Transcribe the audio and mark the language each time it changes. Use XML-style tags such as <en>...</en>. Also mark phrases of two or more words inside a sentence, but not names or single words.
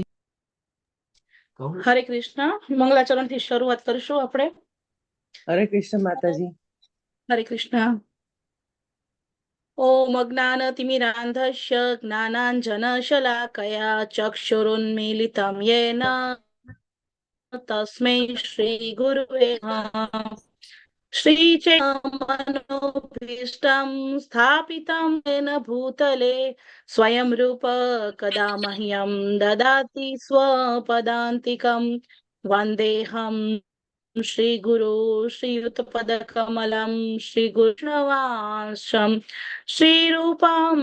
<gu>હરે કૃષ્ણ. મંગલાચરણ થી શરૂઆત કરીશું આપણે. હરે કૃષ્ણ માતાજી.</gu> <sa>હરે કૃષ્ણ. ઓમ અજ્ઞાનતિમિરાન્ધસ્ય જ્ઞાનાંજનશલાકયા ચક્ષુરુન્મીલિतं येन તસ્मै શ્રી ગુરુવે નમઃ. श्रीचैतन्यमनोभीष्टं स्थापितं येन भूतले स्वयं रूप कदा मह्यं ददाति स्वपदान्तिकं वन्देऽहं श्रीगुरु श्रीयुतपदकमलं श्रीकृष्णवांशं श्रीरूपं</sa>